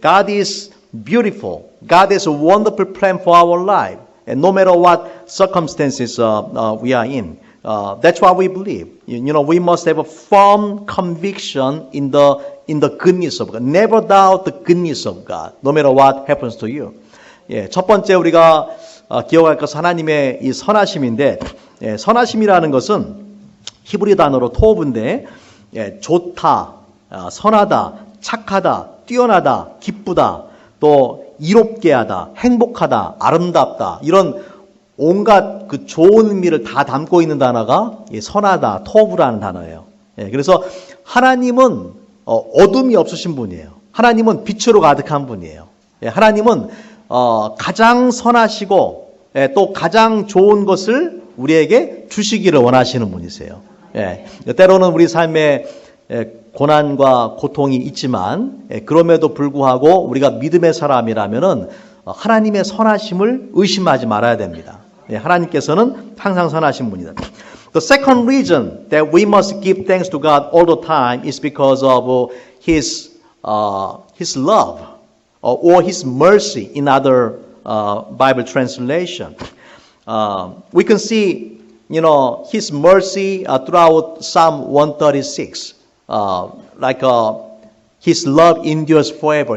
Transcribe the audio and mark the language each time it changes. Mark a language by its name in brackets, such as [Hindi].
[English] God is beautiful. God has a wonderful plan for our life. And no matter what circumstances we are in. That's what we believe. You know, we must have a firm conviction in the goodness of God. Never doubt the goodness of God, no matter what happens to you. [Korean] 예, 첫 번째 우리가 기억할 것은 하나님의 이 선하심인데, 예, 선하심이라는 것은 히브리 단어로 토브인데, 예, 좋다, 선하다, 착하다, 뛰어나다, 기쁘다, 또 이롭게 하다, 행복하다, 아름답다, 이런 온갖 그 좋은 의미를 다 담고 있는 단어가 선하다, 토브라는 단어예요. 예, 그래서 하나님은 어둠이 없으신 분이에요. 하나님은 빛으로 가득한 분이에요. 예, 하나님은 가장 선하시고, 예, 또 가장 좋은 것을 우리에게 주시기를 원하시는 분이세요. 예, 때로는 우리 삶에 고난과 고통이 있지만, 예, 그럼에도 불구하고 우리가 믿음의 사람이라면은 하나님의 선하심을 의심하지 말아야 됩니다. 예, 하나님께서는 항상 선하신 분이다. [English] The second reason that we must give thanks to God all the time is because of His love or His mercy in other Bible translation. We can see, you know, His mercy throughout Psalm 136, like His love endures forever.